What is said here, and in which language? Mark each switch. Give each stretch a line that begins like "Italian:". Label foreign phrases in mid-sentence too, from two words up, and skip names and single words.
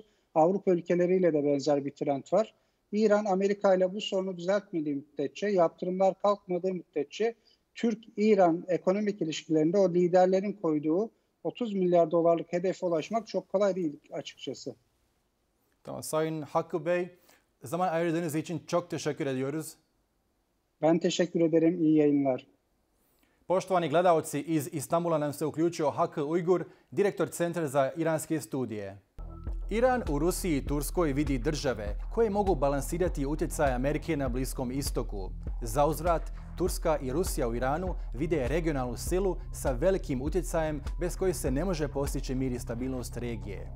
Turkish: Avrupa ülkeleriyle de benzer bir trend var. İran, Amerika ile bu sorunu düzeltmediği müddetçe, yaptırımlar kalkmadığı müddetçe Türk-İran ekonomik ilişkilerinde o liderlerin koyduğu 30 milyar dolarlık hedefe ulaşmak çok kolay değil açıkçası. Tamam, Sayın Hakkı Bey, zaman ayırdığınız için çok teşekkür ediyoruz. Ben teşekkür ederim. İyi yayınlar.
Bosnian: Poštovani gledalci, iz Istanbula nam se uključio Hakkı Ujgur, direktor Centra za iranske studije. Iran u Rusiji i Turskoj vidi države koje mogu balansirati utjecaj Amerike na Bliskom istoku. Zauzvrat, Turska i Rusija u Iranu vide regionalnu silu sa velikim utjecajem bez koje se ne može postići mir i stabilnost regije.